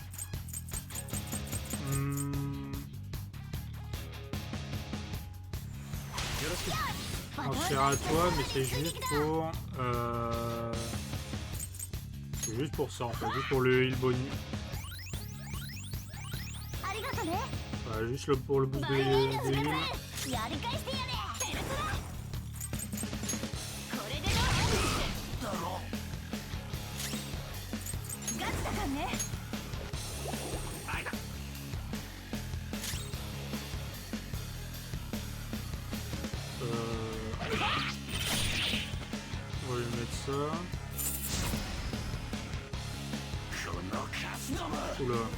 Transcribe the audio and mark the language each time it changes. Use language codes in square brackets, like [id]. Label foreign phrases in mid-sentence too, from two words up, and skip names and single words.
[fr] Transférer à toi, mais c'est juste pour... C'est juste pour ça en fait, juste pour le heal boni. Voilà, juste pour le boost de heal. [ja] やり返してやれペルソナこれでどうガチだからね [fr] On va lui mettre ça. Oula.